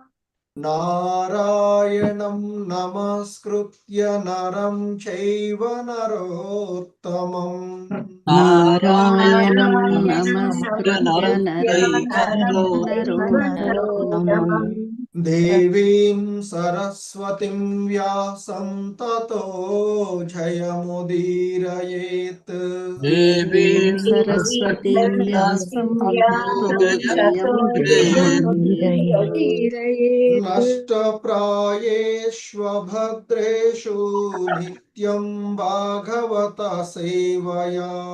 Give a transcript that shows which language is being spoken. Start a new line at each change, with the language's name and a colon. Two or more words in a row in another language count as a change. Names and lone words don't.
Sanskrit: నారాయణం నమస్కృత్య నరం చైవ నరోత్తమం. నారాయణం నమస్కృత్య నరం నరోత్తమం. దేవీం సరస్వతిం వ్యాసం తతో జయముదీరయేత్. దేవీం సరస్వతీం వ్యాసం తతో జయముదీరయేత్. నష్టప్రాయేష్వభద్రేషు నిత్యం భాగవత సేవయా.